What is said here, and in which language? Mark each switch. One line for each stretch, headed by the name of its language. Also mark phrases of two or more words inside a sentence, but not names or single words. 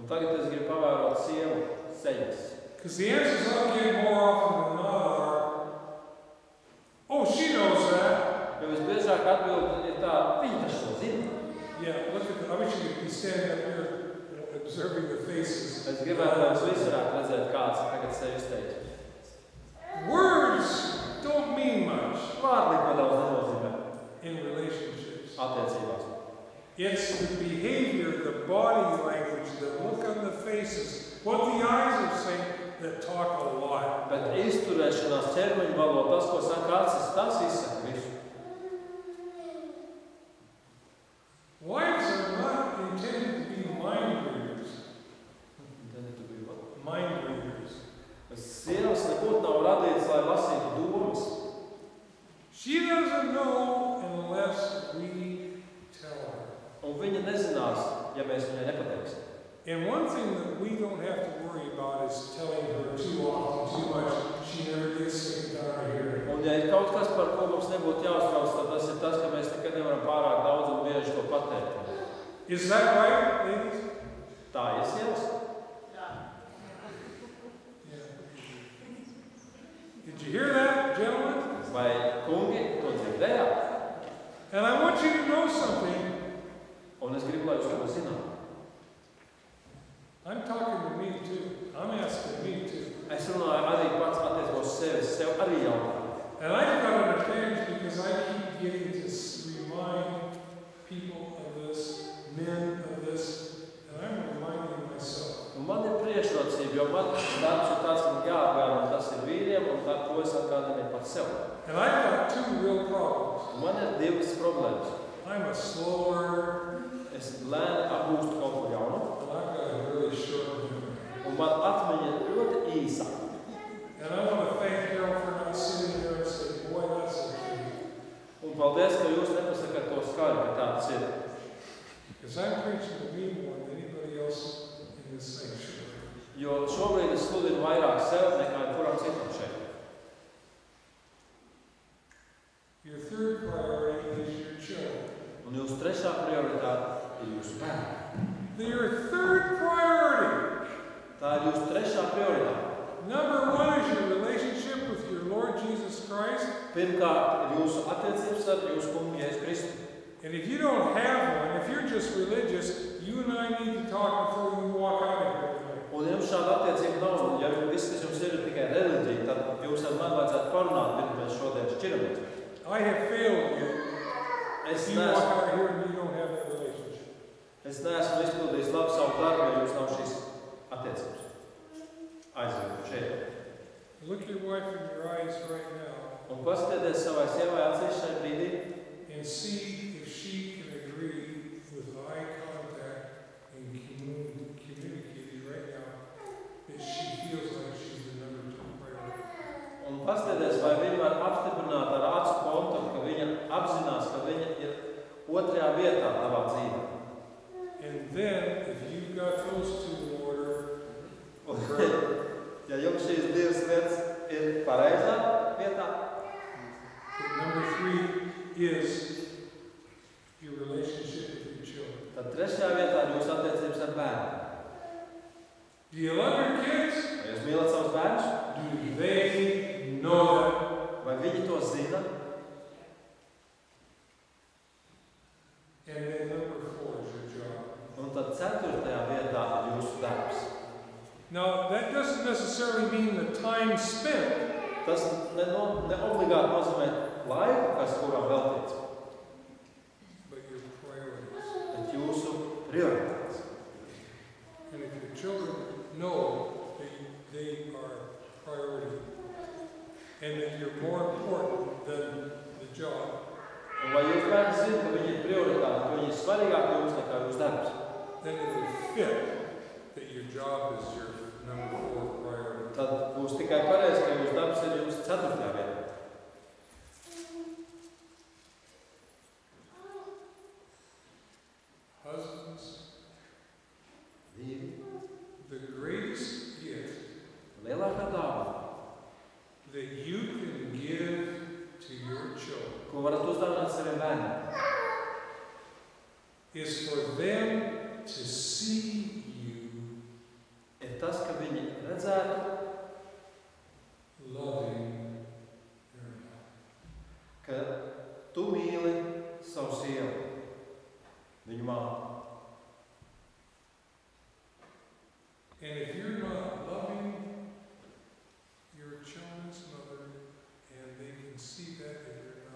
Latvian: Un tagad es gribu pavērot sievu sejas.
English: Because the answers I'll get more often than not are, oh, she knows that.
Latvian: Jo visbiežāk atbildi ir tā, viņi taču to zina.
English: Yeah, look at I wish you could be standing up here observing the faces.
Latvian: Es gribētu, lai jūs visi varētu redzēt, kāds tagad sevi izteica.
English: Words don't mean much.
Latvian: Vārdi neko daudz nenozīmē
English: in relationships.
Latvian: attiecībās.
English: It's the behavior, the body language, the look on the faces, what the eyes are saying that talk a lot.
Latvian: Bet izturēšanās ķermeņa valoda, tas, ko saka acis, tas izsaka visu.
English: Wives are not intended to be mind readers. Mind readers.
Latvian: Sievas nebūtu nav radītas, lai lasītu domas.
English: She doesn't know unless we tell her.
Latvian: Un viņa nezinās, ja mēs viņai nepateiksim.
English: And one thing that we don't have to worry about is telling her too often, too much. She never gets sick and tired of hearing it.
Latvian: Un ja ir kaut kas, par ko mums nebūtu jāuztrauc, tad tas ir tas, ka mēs nekad nevaram pārāk daudz un bieži to pateikt.
English: Is that right, ladies?
Latvian: Tā ir sievas.
English: Yeah. Did you hear that, gentlemen?
Latvian: Vai kungi to dzirdējāt?
English: And I want you to know something.
Latvian: Un es gribu, lai jūs to zināt.
English: I'm talking to me too. I'm asking me too.
Latvian: Es runāju arī pats attiecībā uz sevi, sev arī jautāju.
English: And I've got an advantage because I keep getting to remind people of this, men of this, and I'm reminding myself.
Latvian: Un man ir priekšrocība, jo man darbs ir tāds, man jāatgādina, un tas ir vīriem, un tā, to es atgādinu pats sev.
English: And I've got two real problems.
Latvian: Un man ir divas problēmas.
English: I'm a slower,
Latvian: Es lēni apgūstu kaut ko jaunu,
English: and I've got a really short memory.
Latvian: un man atmiņa ir ļoti īsa.
English: And I want to thank Carol for not sitting there and saying, boy, that's a kid.
Latvian: Un paldies, ka jūs nepasakāt to skaļi, ka tā tas ir.
English: Because I'm preaching to me more than anybody else in this sanctuary.
Latvian: Jo šobrīd es sludinu vairāk sev nekā kuram citam šeit.
English: Your third priority is your children.
Latvian: Un jūsu trešā prioritāte ir jūsu bērni.
English: Your third priority.
Latvian: Tā ir jūsu trešā prioritāte.
English: Number one is your relationship with your Lord Jesus Christ.
Latvian: Pirmkārt ir jūsu attiecības ar jūsu kungu Jēzu Kristu.
English: And if you don't have one, if you're just religious, you and I need to talk before we walk out of here tonight.
Latvian: Un ja jums šāda attiecība nav, un ja viss, kas jums ir tikai reliģija, tad jūs ar mani vajadzētu parunāt, pirms mēs šodien šķiramies.
English: I have failed you.
Latvian: Es
English: If you walk
Latvian: neesmu,
English: out of here and you don't have that relationship.
Latvian: es neesmu izpildījis labu savu darbu, ja jums nav šīs attiecības. Aizvien šeit.
English: Look your wife in your eyes right now
Latvian: Un paskatieties savai sievai acīs šai brīdī
English: and see if she can agree with eye contact and communicating right now that she feels like she's the number two priority.
Latvian: un paskatieties, vai viņa var apstiprināt ar acu kontaktu, ka viņa apzinās, ka viņa ir otrajā vietā tavā dzīvē.
English: And then, if you've got those two in order,
Latvian: Un, ja jums šīs divas lietas ir pareizā vietā,
English: number three is your relationship with your children.
Latvian: tad trešajā vietā ir jūsu attiecības ar bērnu.
English: Do you love your kids?
Latvian: Vai jūs mīlat savus bērnus?
English: Do they know that?
Latvian: Vai viņi to zina?
English: And then number four is your job.
Latvian: Un tad ceturtajā vietā ir jūsu darbs.
English: Now, that doesn't necessarily mean the time spent.
Latvian: Tas neobligāti nozīmē laiku, kas kuram veltīts,
English: But your priorities.
Latvian: bet jūsu prioritātes.
English: And if your children know that they are priority and that you're more important than the job,
Latvian: Un vai jūs bērni zina, ka viņi ir prioritāti, ka viņi ir svarīgāki jums nekā jūsu darbs?
English: then it will fit that your job is your number four priority.
Latvian: Tad būs tikai pareizi, ka jūsu darbs ir jūsu ceturtajā vietā.
English: Husbands,
Latvian: Vīri,
English: the greatest gift
Latvian: lielākā dāvana,
English: that you can give to your children
Latvian: ko varat uzdāvināt saviem bērniem,
English: is for them to see you
Latvian: ir tas, ka viņi redzētu,
English: loving their mother.
Latvian: ka tu mīli savu sievu, viņu māti.
English: And if you're not loving your children's mother, and they can see that in your